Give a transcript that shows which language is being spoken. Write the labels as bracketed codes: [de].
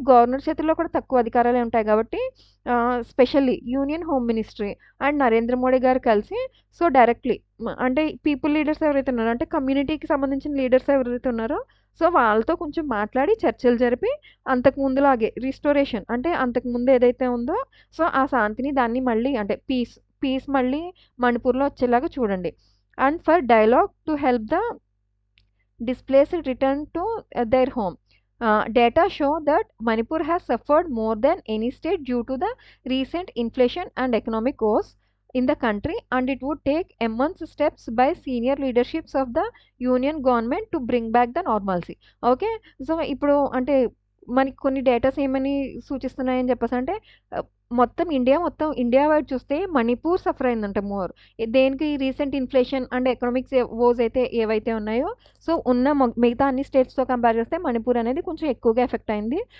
[te] Governor చేతుల్లో కూడా తక్కువ అధికారాలే ఉంటాయి కాబట్టి specially [en] union home ministry and [te] Narendra Modi గారు కలిసి సో, డైరెక్ట్‌లీ అంటే [en] people leaders [te] ఎవరైతే ఉన్నారో అంటే కమ్యూనిటీకి సంబంధించిన లీడర్స్ ఎవరైతే ఉన్నారో సో, వాళ్ళతో కొంచెం మాట్లాడి చర్చలు జరిపి అంతకు ముందులాగే రిస్టోరేషన్ అంటే అంతకు ముందు ఏదైతే ఉందో సో, ఆ శాంతిని దాన్ని మళ్ళీ అంటే పీస్ మళ్ళీ మణిపూర్‌లో వచ్చేలాగా చూడండి. [en] And for dialogue to help the displaced return to their home. Data show that Manipur has suffered more than any state due to the recent inflation and economic woes in the country, and it would take immense steps by senior leaderships of the union government to bring back the normalcy. Okay. [te] So, ఇప్పుడు అంటే మనకి కొన్ని datas ఏమని సూచిస్తున్నాయని చెప్పేసంటే మొత్తం India wide చూస్తే Manipur suffer అయిందంట more. దేనికి [en] recent inflation and economics woes [te] అయితే ఏవైతే ఉన్నాయో సో, ఉన్న మిగతా అన్ని స్టేట్స్‌తో కంపేర్ చేస్తే మణిపూర్ అనేది కొంచెం ఎక్కువగా ఎఫెక్ట్ అయింది.